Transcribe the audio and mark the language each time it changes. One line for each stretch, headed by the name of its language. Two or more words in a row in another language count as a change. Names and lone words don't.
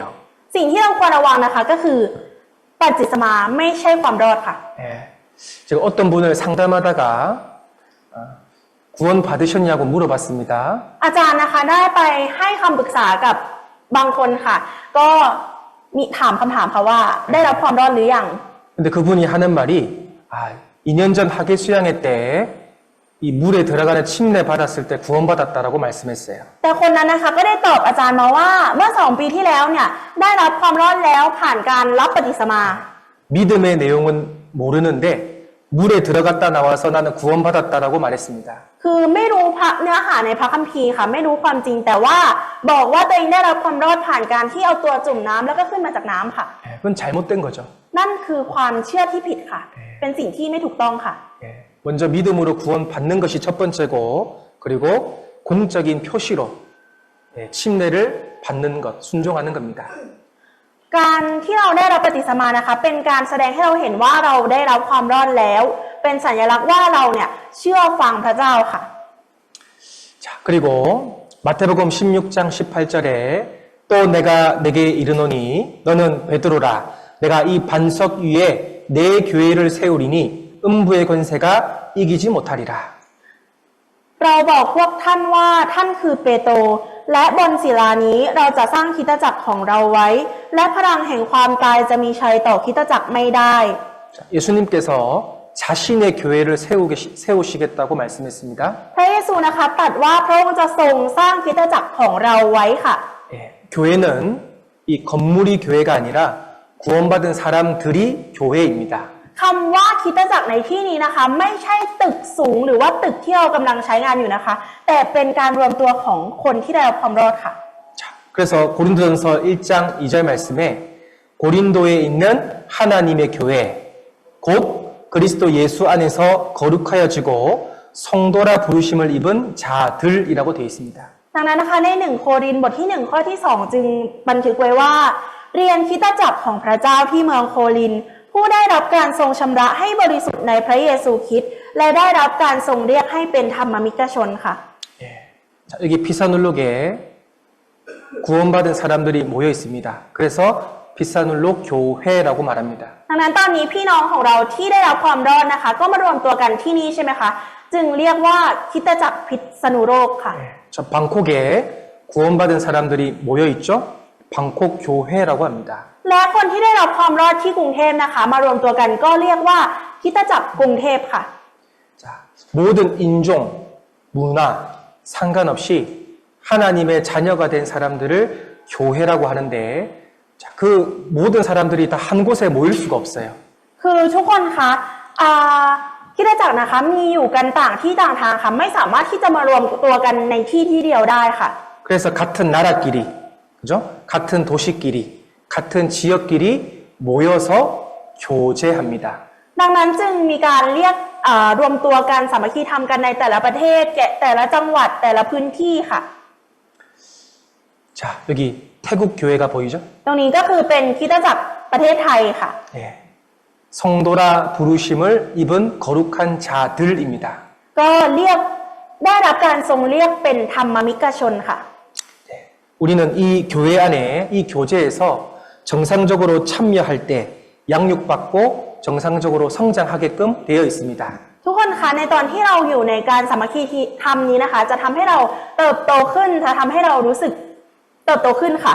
Thai: สิ่งที่เราควรระวังนะคะก็คือบัพติศมาไม่ใช่ความรอดค่ะ
Korean: 제가 어떤 분을 상담하다가 구원 받으셨냐고 물어봤습니다.
Thai: อาจารย์นะคะได้ไปให้คำปรึกษากับบางคนค่ะ ก็มีถามคำถามค่ะว่าได้รับความรอดหรือยัง
Korean: 근데 그분이 하는 말이 2년 전 학예 수양회 때 이 물에 들어가는 침례 받았을 때 구원받았다라고 말씀했어요.
Thai: แต่คนนั้นนะคะก็ได้ตอบอาจารย์มาว่าเมื่อ2 ปีที่แล้วเนี่ยได้รับความรอดแล้วผ่านการรับบัพติศมา
Korean: 믿음의 내용은 모르는데 물에 들어갔다 나와서 나는 구원받았다라고 말했습니다.
Thai: คือไม่รู้เนื้อหาในพระคัมภีร์ค่ะไม่รู้ความจริงแต่ว่าบอกว่าตัวเองได้รับความรอดผ่านการที่เอาตัวจุ่มน้ำแล้วก็ขึ้นมาจากน้ำค่ะ
Korean: 그건 잘못된 거죠.
Thai: นั่นคือความเชื่อที่ผิดค่ะ เป็นสิ่งที่ไม่ถูกต้องค่ะ
Korean: 먼저 믿음으로 구원받는 것이 첫 번째고 그리고 공적인 표시로 침례를 받는 것, 순종하는 겁니다.
Thai: การที่เราได้รับบัพติศมานะคะเป็นการแสดงให้เราเห็นว่าเราได้รับความรอดแล้ว เป็นสัญลักษณ์ว่าเราเนี่ยเชื่อฟังพระเจ้าค่ะ
Korean: 자, 그리고 마태복음 16장 18절에 또 내가 내게 이르노니 너는 베드로라 내가 이 반석 위에 내 교회를 세우리니 음부의 권세가 이기지 못하리라.
Thai: เราบอกพวกท่านว่าท่านคือเปโตรและบนศิลานี้เราจะสร้างคริสตจักรของเราไว้ และพลังแห่งความตายจะมีชัยต่อคริสตจักรไม่ได้
Korean: 예수님께서 자신의 교회를 세우시겠다고 말씀했습니다.
Thai: พระเยซูนะคะตรัสว่าพระองค์จะทรงสร้างคริสตจักรของเราไว้ค่ะ
Korean: 교회는 이 건물이 교회가 아니라 구원받은 사람들이 교회입니다.
Thai: คำว่าคริสตจักรในที่นี้นะคะไม่ใช่ตึกสูงหรือว่าตึกที่เรากำลังใช้งานอยู่นะคะ แต่เป็นการรวมตัวของคนที่ได้รับความรอดค่ะ
Korean: 자, 그래서 고린도전서 1장 2절 말씀에 고린도에 있는 하나님의 교회 곧 그리스도 예수 안에서 거룩하여지고 성도라 부르심을 입은 자들이라고 되어 있습니다.
Thai: ดังนั้นนะคะใน1 โครินธ์บทที่ 1 ข้อที่ 2 จึงบันทึกไว้ว่าเรียนคริสตจักรของพระเจ้าที่เมืองโครินธ์ผู้ได้รับการทรงชำระให้บริสุทธิ์ในพระเยซูคริสต์และได้รับการทรงเรียกให้เป็นธรรมมิกชนค่ะ
Korean: 자, 여기 피사눌록에 구원받은 사람들이 모여 있습니다. 그래서 피사눌록 교회라고 말합니다.
Thai: ดังนั้นตอนนี้พี่น้องของเราที่ได้รับความรอดนะคะก็มารวมตัวกันที่นี่ใช่ไหมคะจึงเรียกว่าคริสตจักรพิษณุโลกค่ะ
Korean: 저 방콕에 구원받은 사람들이 모여 있죠. 방콕 교회라고 합니다.
Thai: และคนที่ได้รับความรอดที่กรุงเทพนะคะ มารวมตัวกันก็เรียกว่าคริสตจักรกรุงเทพค่ะ
Korean: 자, 모든 인종, 문화 상관없이 하나님의 자녀가 된 사람들을 교회라고 하는데 자, 그 모든 사람들이 다 한 곳에 모일 수가 없어요.
Thai: คือทุกคนคะคริสตจักรนะคะมีอยู่กันต่างที่ต่างทางค่ะไม่สามารถที่จะมารวมตัวกันในที่ที่เดียวได้ค่ะ
Korean: 그래서 같은 나라끼리, 그죠? 같은 도시끼리, 같은 지역끼리 모여서 교제합니다.
Thai: ดังนั้นจึงมีการเรียกรวมตัวกันสามัคคีธรรมกันในแต่ละประเทศแต่ละจังหวัดแต่ละพื้นที่ค่ะ
Korean: 자, 여기 태국 교회가 보이죠?
Thai: ตรงนี้ก็คือเป็นคริสตจักรประเทศไทยค่ะ
Korean: 예. 성도라 부르심을 입은 거룩한 자들입니다.
Thai: ก็เรียกได้รับการทรงเรียกเป็นธรรมมิกชนค่ะ
Korean: 우리는 이 교회 안에 이 교제에서 정상적으로 참여할 때 양육받고 정상적으로 성장하게끔 되어 있습니다.
Thai: ทุกคนคะในตอนที่เราอยู่ในการสามัคคีธรรมนี้นะคะ จะทำให้เราเติบโตขึ้นจะทำให้เรารู้สึกเติบโตขึ้นค่ะ